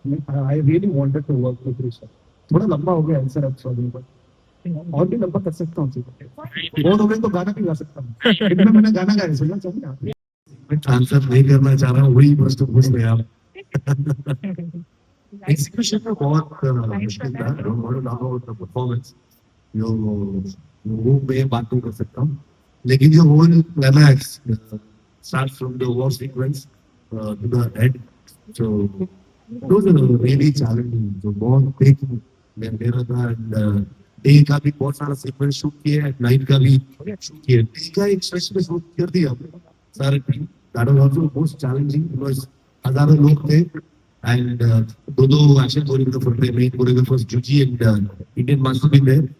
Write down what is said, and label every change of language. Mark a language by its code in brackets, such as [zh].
[en] I really wanted to work with Rishabh. [hi] थोड़ा लंबा हो गया आंसर, अब सॉरी, बट और भी लंबा कर सकता हूँ। बोर हो गए तो गाना भी गा सकता हूँ। इतना मैंने गाना गाया, सुनना चाहिए आप। आंसर नहीं करना चाह रहा हूँ, वही प्रश्न पूछ रहे हैं आप। एग्जीक्यूशन में बहुत मुश्किल था। [en] I don't want to talk about the performance, [hi] जो वो मैं बात नहीं कर सकता हूँ, लेकिन जो whole climax [en] starts from the war sequence to the end, so those are really challenging, [hi] जो बहुत big मेरा था। and डे का भी बहुत सारा सीक्वेंस शूट किया है, नाइट का भी शूट किया है। डे का एक स्ट्रेच में शूट कर दिया सारे team. [en] that was also most challenging because [hi] हजारों लोग थे एंड दो एक्शन कोरियोग्राफर थे, main choreographers juicy and Indian master भी थे।